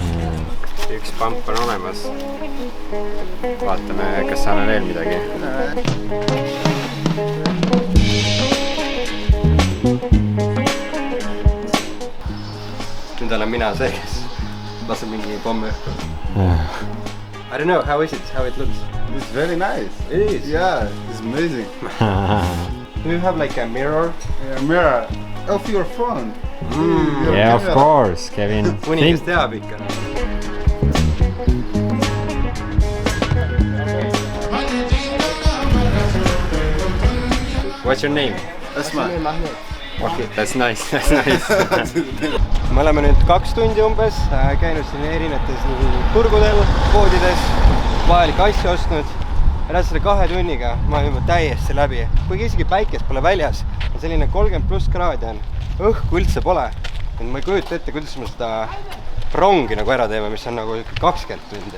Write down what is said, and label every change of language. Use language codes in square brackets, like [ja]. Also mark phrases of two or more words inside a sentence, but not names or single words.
[et] Üks pamp on olemas. Vaatame, kas saame veel midagi. Nüüd olen mina see, kes laseb mingi pommi õhku. [en] I don't know, how is it? How it looks? It's very nice. It is? Yeah, it's amazing. Do you have like a mirror? A mirror of your phone. Your Yeah, of camera. course, Kevin. [et] Kuningas teab ikka. [en] What's your name? Asma. Okay, that's nice, that's nice. [et] Me oleme nüüd 2 tundi umbes käinud siin erinevates turgudel, poodides, vajalikke asju ostnud. Ja selle 2 tunniga ma olen juba täiesti läbi. Kuigi isegi päikest pole väljas, on selline 30+ kraadi on, õhku üldse pole. Ma ei kujuta ette, kuidas me seda rongi nagu ära teeme, mis on nagu 20 tundi.